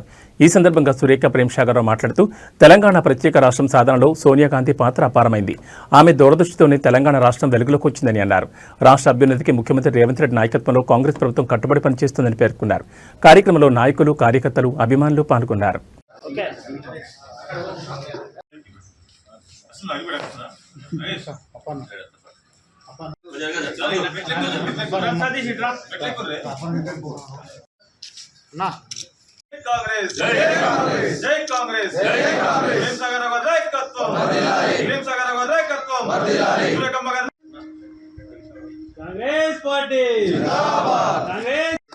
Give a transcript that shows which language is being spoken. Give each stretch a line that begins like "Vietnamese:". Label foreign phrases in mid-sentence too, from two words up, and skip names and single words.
Telugu: ఈ సందర్భంగా సురేఖ, ప్రేమ్సాగర్రావు మాట్లాడుతూ తెలంగాణ ప్రత్యేక రాష్ట్రం సాధనలో సోనియా గాంధీ పాత్ర అపారమైంది. ఆమె దూరదృష్టితోనే తెలంగాణ రాష్ట్రం వెలుగులోకి వచ్చిందని అన్నారు. రాష్ట్ర అభ్యున్నతికి ముఖ్యమంత్రి రేవంత్ రెడ్డి నాయకత్వంలో కాంగ్రెస్ ప్రభుత్వం కట్టుబడి పనిచేస్తుందని పేర్కొన్నారు. కార్యక్రమంలో నాయకులు, కార్యకర్తలు, అభిమానులు పాల్గొన్నారు.
Hindi: कांग्रेस जय कांग्रेस जय कांग्रेस जय कांग्रेस प्रेमसागरराव नायकत्వం प्रेमसागरराव नायकत्వం
Telugu: సురేఖమ్మ గారు
Hindi: कांग्रेस पार्टी जिंदाबाद कांग्रेस